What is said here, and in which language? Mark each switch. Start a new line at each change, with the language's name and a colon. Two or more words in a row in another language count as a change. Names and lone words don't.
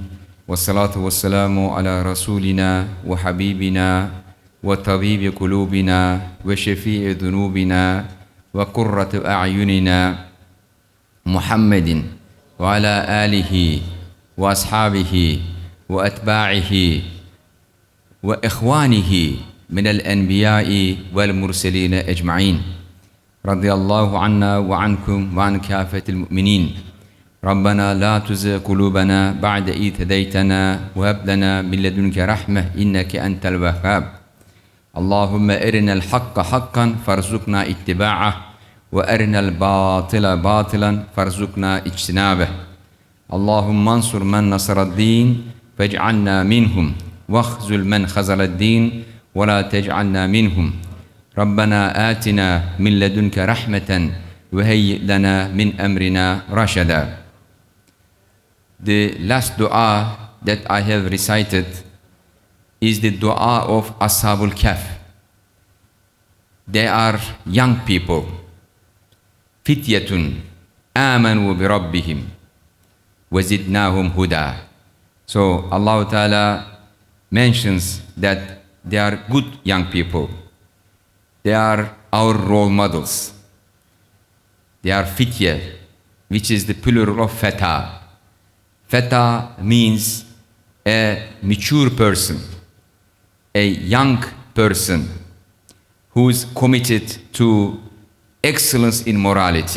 Arabic: والصلاة والسلام على رسولنا وحبيبنا وطبيب قلوبنا وشفيع ذنوبنا وقرة أعيننا محمد وعلى آله وأصحابه وأتباعه وإخوانه من الأنبياء والمرسلين أجمعين. رضي الله عنا وعنكم وعن كافة المؤمنين. ربنا لا تزغ قلوبنا بعد إذ هديتنا وهب لنا من لدنك رحمة إنك أنت الوهاب. اللهم أرنا الحق حقا فارزقنا اتباعه وأرنا الباطل باطلا فارزقنا اجتنابه. اللهم انصر من نصر الدين فاجعلنا منهم واخذل من خذل الدين ولا تجعلنا منهم ربنا آتنا من لدنك رحمة وهيئ لنا من أمرنا رشدا.
English: The last dua that I have recited is the dua of Ashabul Kahf. They are young people.
Arabic: فتية آمنوا بربهم وزدناهم هدى.
English: So Allah Ta'ala mentions that they are good young people. They are our role models. They are fitya, which is the plural of feta. Feta means a mature person, a young person who is committed to excellence in morality.